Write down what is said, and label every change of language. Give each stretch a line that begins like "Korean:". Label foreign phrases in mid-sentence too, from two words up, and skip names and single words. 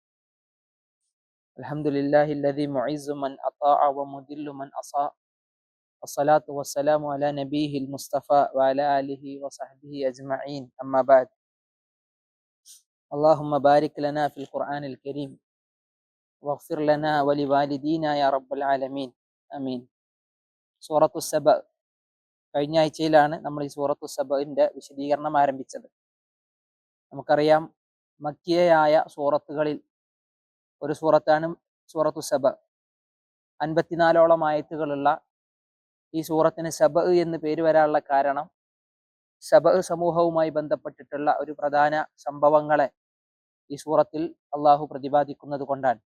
Arabic: الحمد لله الذي معز من أطاع ومذل من أصاء، والصلاة والسلام على نبيه المصطفى وعلى آله وصحبه أجمعين، أما بعد. اللهم بارك لنا في القرآن الكريم واغفر لنا ولوالدينا يا رب العالمين آمين.
Malayalam: സൂറത്തു സബ, കഴിഞ്ഞ ആഴ്ചയിലാണ് നമ്മൾ ഈ സൂറത്തു സബഇന്റെ വിശദീകരണം ആരംഭിച്ചത്. നമുക്കറിയാം, മക്കിയയായ സൂറത്തുകളിൽ ഒരു സൂറത്താണ് സൂറത്തു സബ. 54ഓളം ആയത്തുകളുള്ള ഈ സൂറത്തിന് സബ എന്ന് പേര് വരാനുള്ള കാരണം സബ സമൂഹവുമായി ബന്ധപ്പെട്ടിട്ടുള്ള ഒരു പ്രധാന സംഭവങ്ങളെ ഈ സൂറത്തിൽ അള്ളാഹു പ്രതിപാദിക്കുന്നത് കൊണ്ടാണ്.